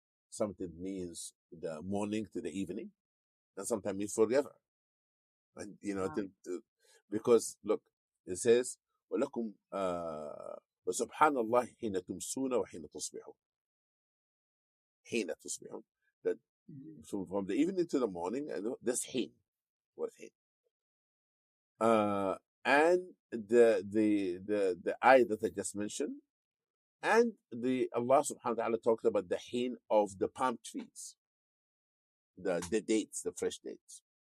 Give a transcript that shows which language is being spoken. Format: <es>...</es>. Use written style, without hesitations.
<en>Something means the morning to the evening. and sometimes means forever. And Wow. because look, it says</en> <ar>ولكم وسبحان الله حين تمسون وحين تصبحون. حين تصبحون.</ar> <en>That Mhm. so from the evening to the morning, that's حين. What حين? And the ayah that I just mentioned, and the Allah subhanahu wa ta'ala talked about the heen of the palm trees, the dates, the fresh dates.</en>